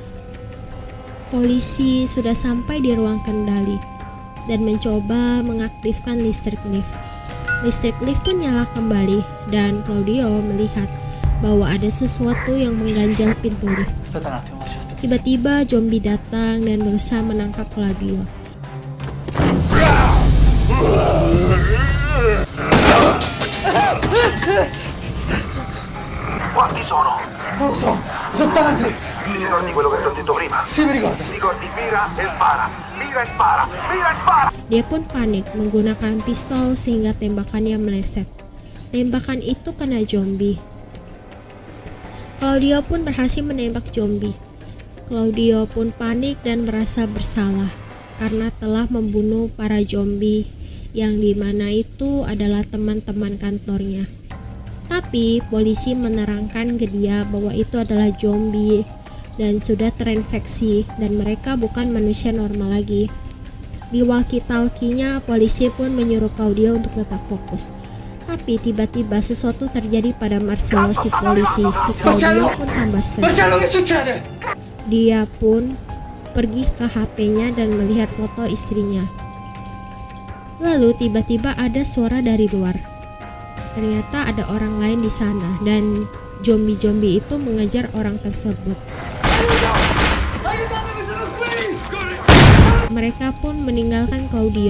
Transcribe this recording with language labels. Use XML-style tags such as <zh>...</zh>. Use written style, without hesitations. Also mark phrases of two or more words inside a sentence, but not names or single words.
<id>Polisi sudah sampai di ruang kendali dan mencoba mengaktifkan listrik lift. Listrik lift pun nyala kembali dan Claudio melihat bahwa ada sesuatu yang mengganjal pintu lift. Tiba-tiba zombie datang dan berusaha menangkap Claudio.</id> <it>Quanti sono? Non lo so, sono tanti. Ti ricordi quello che ti ho detto prima? Sì, mi ricordo. Ti ricordi mira e spara, mira e spara, mira e spara.</it> <id>Dia pun panik menggunakan pistol sehingga tembakannya meleset. tembakan itu kena zombie. Claudio pun berhasil menembak zombie. Claudio pun panik dan merasa bersalah karena telah membunuh para zombie yang dimana itu adalah teman-teman kantornya. Tapi polisi menerangkan ke dia bahwa itu adalah zombie dan sudah terinfeksi dan mereka bukan manusia normal lagi. Di walkie-talkie-nya polisi pun menyuruh Claudio untuk tetap fokus. Tapi tiba-tiba sesuatu terjadi pada Marcello si polisi. Si Claudio pun tambah stres.</id> <it>Marcello, che succede?</it> <id>Dia pun pergi ke HP-nya dan melihat foto istrinya. Lalu tiba-tiba ada suara dari luar. Ternyata ada orang lain di sana dan zombie-zombie itu mengejar orang tersebut. Mereka pun meninggalkan Claudio.</id>